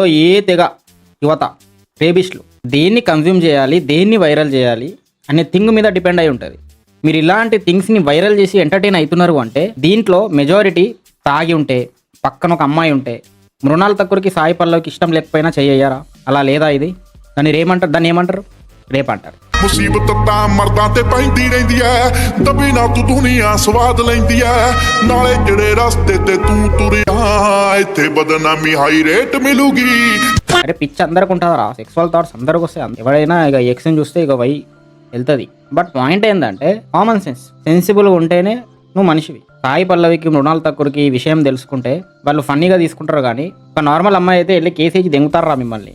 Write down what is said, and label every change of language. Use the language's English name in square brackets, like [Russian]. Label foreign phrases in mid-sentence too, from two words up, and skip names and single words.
[Telugu] ఏ తెగ యువత రేబిస్టులు దేన్ని కన్జ్యూమ్ చేయాలి, దేన్ని వైరల్ చేయాలి అనే థింగ్ మీద డిపెండ్ అయి ఉంటుంది. మీరు ఇలాంటి థింగ్స్ని వైరల్ చేసి ఎంటర్టైన్ అవుతున్నారు అంటే దీంట్లో మెజారిటీ తాగి ఉంటే, పక్కన ఒక అమ్మాయి ఉంటే, మృణాల్ ఠాకూర్కి సాయి పల్లవికి ఇష్టం లేకపోయినా చెయ్యరా? అలా లేదా ఇది? దాన్ని ఏమంటారు? రేప్ అంటారు. [Punjabi] ਮੁਸੀਬਤ ਤਾਂ ਮਰਦਾਂ ਤੇ ਪੈਂਦੀ ਰਹਿੰਦੀ ਐ, ਦਬੀ ਨਾ ਤੂੰ ਦੁਨੀਆ ਸਵਾਦ ਲੈਂਦੀ ਐ, ਨਾਲੇ ਜਿਹੜੇ ਰਸਤੇ ਤੇ ਤੂੰ ਤੁਰਿਆ ਇੱਥੇ ਬਦਨਾਮੀ ਹੈ ਰੇਟ ਮਿਲੂਗੀ. [Telugu] అరే పిచ్చి అందరికి ఉంటుందిరా, [English] sexual thoughts [Telugu] అందరికి వస్తాయి. ఎవరైనా ఇక ఎక్స్ని చూస్తే ఇక వై వెళ్తుంది. [English] but point [Telugu] ఏంటంటే [English] common sense, sensibly [Telugu] ఉంటేనే నువ్వు మనిషివి. సాయి పల్లవికి మృణాల్ ఠాకూర్కి ఈ విషయం తెలుసుకుంటే వాళ్ళు ఫన్నీగా తీసుకుంటారు, కానీ ఒక నార్మల్ అమ్మాయి అయితే వెళ్ళి కేసేసి దెంగుతారా మిమ్మల్ని.